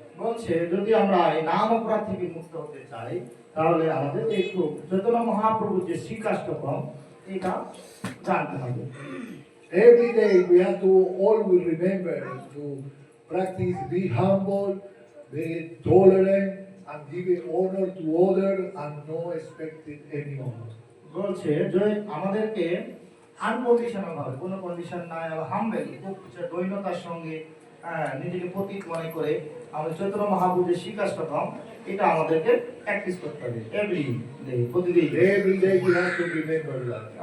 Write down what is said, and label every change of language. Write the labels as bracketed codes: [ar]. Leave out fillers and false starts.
[bn] বলছে যদি আমরা এই নাম অপরাধ থেকে মুক্ত হতে চাই, তাহলে আমাদের একটু চৈতন্য মহাপ্রভুর যে শ্রীকাষ্টকম এটা জানতে হবে। [en] Every day we have to always remember to practice, be humble, be tolerant, and give honor to others and no expecting any honor. [bn] বলছে যে আমাদেরকে আনকন্ডিশনাল ভাবে, কোনো কন্ডিশন নাই, হাম্বেল, খুব দৈন্যতার সঙ্গে নিজেকে প্রতীক মনে করে আমাদের চৈতন্য মহাপ্রভুর শ্রীকাষ্টকম এটা আমাদেরকে প্র্যাকটিস করতে হবে [en] every day, [bn] প্রতিদিন। [en] Every day we have to remember that.